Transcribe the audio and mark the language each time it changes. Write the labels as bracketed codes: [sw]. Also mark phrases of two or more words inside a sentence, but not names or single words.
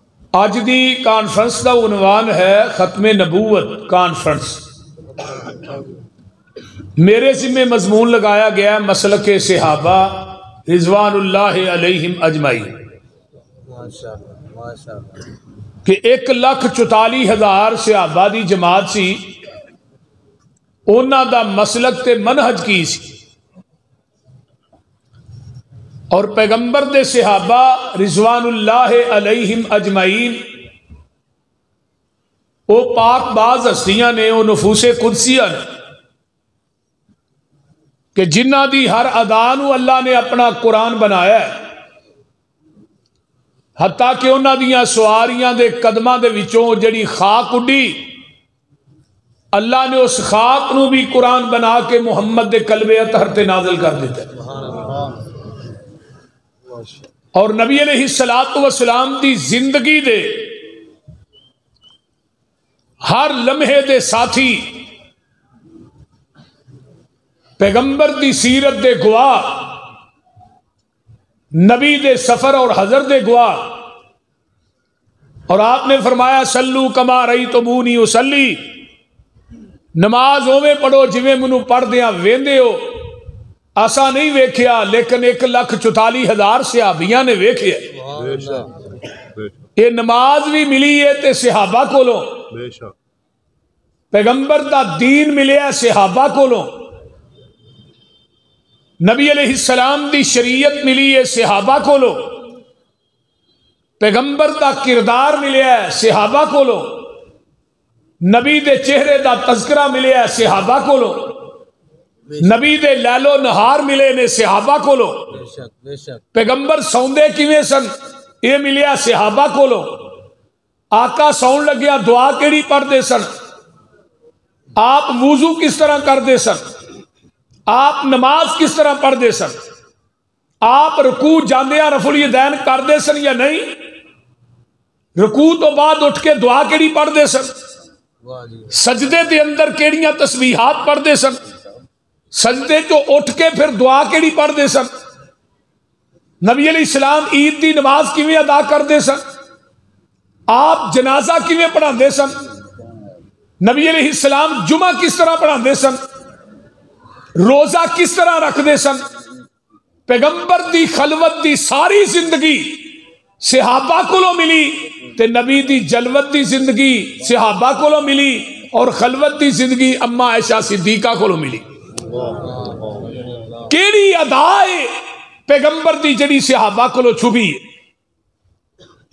[pa] اج دی کانفرنس کا عنوان ہے ختم نبوت کانفرنس۔ میرے ذمہ مضمون لگایا گیا مسلک صحابہ [ar] رضوان اللہ علیہم اجمعین [pa] کہ 1,44,000 صحابہ دی جماعت سی، انہاں دا مسلک تے منہج کی سی، اور پیغمبر دے صحابہ [ar] رضوان اللہ علیہم اجمعین [pa] وہ پاک باز ہستیاں نے، وہ نفوس قدسیہ نے کہ جنہ دی ہر ادا نو اللہ نے اپنا قرآن بنایا ہے، حتیٰ کہ انہاں دیاں سواریاں دے قدماں دے وچوں جڑی خاک اڈی، اللہ نے اس خاک نو بھی قرآن بنا کے محمد دے قلب اطہر تے نازل کر دیتا ہے۔ اور نبی [ar] علیہ السلام [pa] دی زندگی دے ہر لمحے دے ساتھی، پیغمبر دی سیرت دے گواہ، نبی دے سفر اور حضر دے گواہ، اور آپ نے فرمایا [ar] سلو کما رأیتمونی اصلی، [pa] نماز اوویں پڑھو جویں منو پڑھ دیاں ویندے ہو۔ ایسا نہیں ویکھیا، لیکن 1,44,000 صحابیاں نے ویکھیا۔ یہ نماز بھی ملی ہے تے صحابہ کولوں، پیغمبر دا دین ملیا صحابہ کولوں، نبی [ar] علیہ السلام [pa] دی شریعت ملی ہے صحابہ کولوں، پیغمبر دا کردار ملیا ہے صحابہ کولوں، نبی دے چہرے دا تذکرہ ملیا ہے صحابہ کولوں، نبی دے لیل و نہار ملے نے صحابہ کولوں، پیغمبر سوندے کیویں سن یہ ملیا صحابہ کولوں، آقا سون لگیا دعا کیڑی پڑھدے سن، آپ وضو کس طرح کردے سن، آپ نماز کس طرح پڑھدے سن، آپ رکوع جاندیاں رفع الیدین کردے سن یا نہیں، رکوع تو بعد اٹھ کے دعا کیڑی پڑھدے سن، سجدے دے اندر کیڑیاں تسبیحات پڑھدے سن، سجدے تو اٹھ کے پھر دعا کیڑی پڑھدے سن، نبی [ar] علیہ السلام [pa] عید دی نماز کیویں ادا کردے سن، آپ جنازہ کیویں پڑھاندے سن، نبی [ar] علیہ السلام [pa] جمعہ کس طرح پڑھاندے سن، روزہ کس طرح رکھدے سن۔ پیغمبر دی خلوت دی ساری زندگی صحابہ کولوں ملی تے نبی دی جلوت دی زندگی صحابہ کولوں ملی، اور خلوت دی زندگی اما عائشہ صدیقہ کولوں ملی۔ کیڑی ادائے پیغمبر دی جڑی صحابہ کولوں چھپی ہے۔